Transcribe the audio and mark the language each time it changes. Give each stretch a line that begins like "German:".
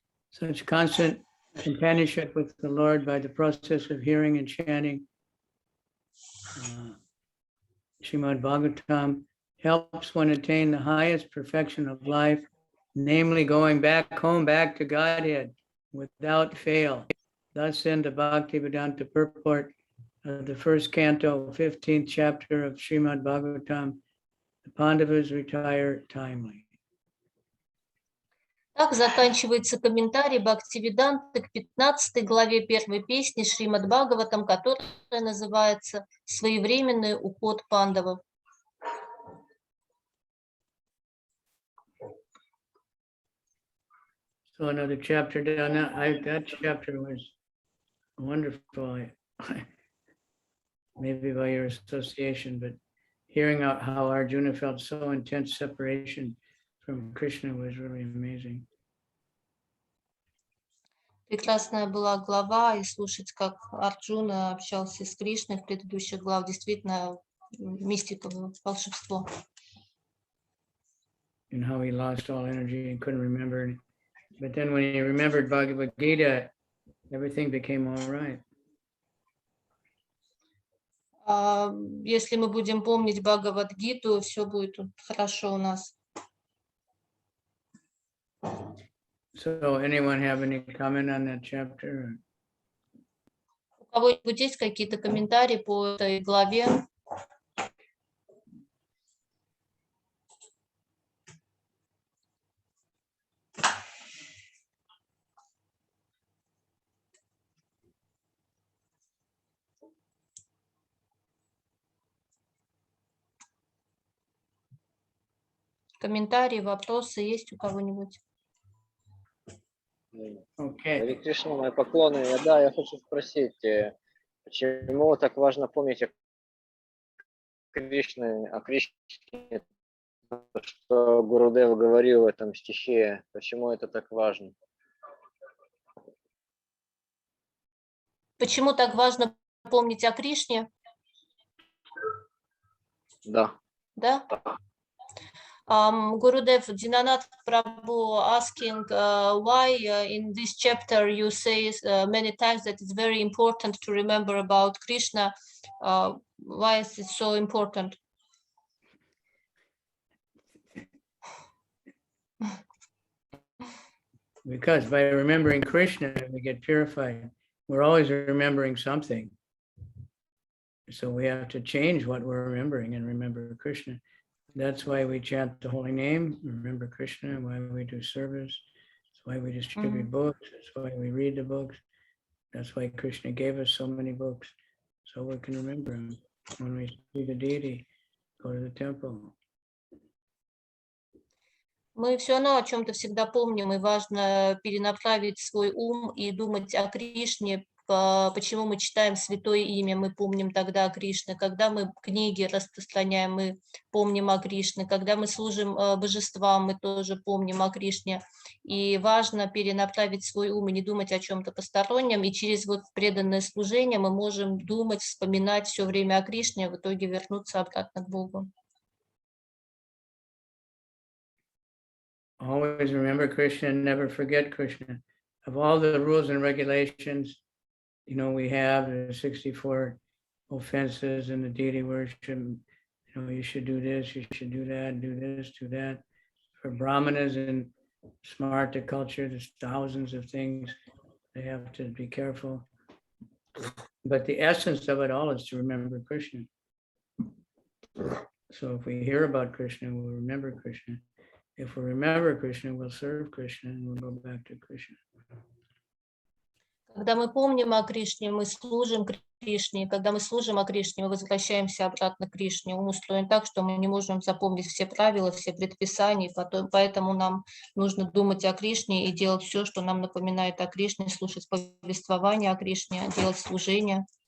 English: Such constant companionship with the Lord by the process of hearing and chanting Srimad Bhagavatam helps one attain the highest perfection of life, namely going back home, back to Godhead without fail. Thus in the Bhaktivedanta purport of the first canto, 15th chapter of Srimad Bhagavatam, the Pāṇḍavas retire timely.
Russian: Так заканчивается комментарий Бхактивиданты к 15 главе первой песни Шримад Бхагаватам, которая называется «Своевременный уход пандавов».
English: So another chapter down that chapter was wonderful. Maybe by your association, but hearing out how Arjuna felt so intense separation from Krishna was really amazing.
Russian: Прекрасная была глава, и слушать, как Арджуна общался с Кришной в предыдущих главах, действительно мистика, волшебство.
English: And how he lost all energy and couldn't remember. But then when he remembered Bhagavad Gita, everything became all right.
Russian: Если мы будем помнить Бхагавад-гиту, все будет хорошо у нас.
English: So anyone have any comment on that chapter?
Russian: У кого-нибудь есть какие-то комментарии по этой главе? Комментарии, вопросы есть у кого-нибудь?
English: Okay.
Russian: Харе Кришна, мои поклоны. Я хочу спросить, почему так важно помнить о Кришне, что Гурудев говорил в этом стихе, почему это так важно? Почему так важно помнить о Кришне? Да. Да?
English: Gurudev Dinanath Prabhu asking why in this chapter you say many times that it's very important to remember about Krishna. Why is it so important? Because by remembering Krishna, we get purified. We're always remembering something. So we have to change what we're remembering and remember Krishna. That's why we chant the holy name, remember Krishna, why we do service. That's why we distribute books. That's why we read the books. That's why Krishna gave us so many books, so we can remember him. When we see the deity, go to the temple.
Russian: Мы все равно о чем-то всегда помним, и важно перенаправить свой ум и думать о Кришне. Почему мы читаем святое имя, мы помним тогда о Кришне. Когда мы книги распространяем, мы помним о Кришне. Когда мы служим божествам, мы тоже помним о Кришне. И важно перенаправить свой ум и не думать о чем-то постороннем. И через вот преданное служение мы можем думать, вспоминать все время о Кришне, а в итоге вернуться обратно к Богу.
English: Always remember Krishna and never forget Krishna. of all the rules and regulations, we have the 64 offenses in the deity worship. You should do this, you should do that, do this, do that. For Brahmanas and Smarta culture, there's thousands of things. They have to be careful. But the essence of it all is to remember Krishna. So if we hear about Krishna, we'll remember Krishna. If we remember Krishna, we'll serve Krishna and we'll go back to Krishna.
Russian: Когда мы помним о Кришне, мы служим Кришне. Когда мы служим о Кришне, мы возвращаемся обратно к Кришне. Он устроен так, что мы не можем запомнить все правила, все предписания, поэтому нам нужно думать о Кришне и делать все, что нам напоминает о Кришне, слушать повествование о Кришне, делать служение.